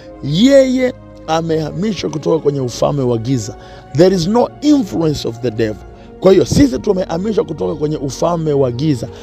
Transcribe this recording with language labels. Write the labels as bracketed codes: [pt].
[sw] Yeye amehamishwa kutoka kwenye ufalme wa giza. [en] There is no influence of the devil. [sw] Kwa hiyo sisi tumehamishwa kutoka kwenye ufalme wa giza.